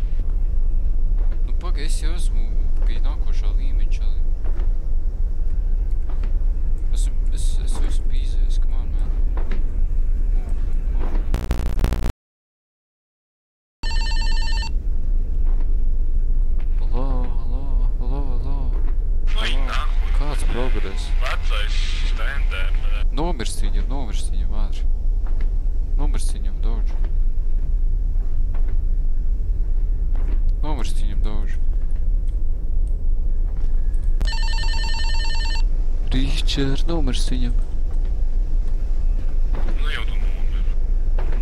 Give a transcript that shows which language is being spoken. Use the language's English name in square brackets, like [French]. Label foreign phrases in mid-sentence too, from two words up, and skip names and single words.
[Latvian] Nu paga, es jau esmu pie nākošā līmeņa čali. Es esmu pīzējis, [English] come on, man. [Latvian] Hello. Kāds progress? Vecais stand-up. Nomirst viņam ātri. Nomirst viņam daudz. Richard, nomirst viņam. Nu jau tu nomiri.